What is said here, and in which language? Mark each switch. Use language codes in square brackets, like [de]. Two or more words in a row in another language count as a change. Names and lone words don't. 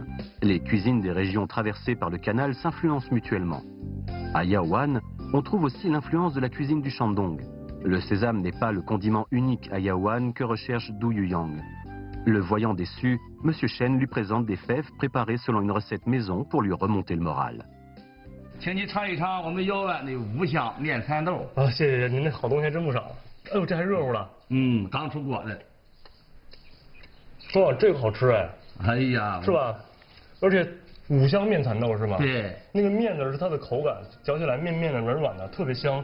[fr] Les cuisines des régions traversées par le canal s'influencent mutuellement. À Yaowan, on trouve aussi l'influence de la cuisine du Shandong. Le sésame n'est pas le condiment unique à Yaowan que recherche Du Yuyang. Le voyant déçu, M. Chen lui présente des fèves préparées selon une recette maison pour lui remonter le moral. [zh] 请你尝一尝我们姚湾的五香面蚕豆。啊，谢谢您，那好东西还真不少。哎呦，这还热乎了。刚出锅的。哇，这个好吃哎。哎呀，是吧？而且五香面蚕豆是吗？对。那个面呢是它的口感，嚼起来面的软软的，特别香。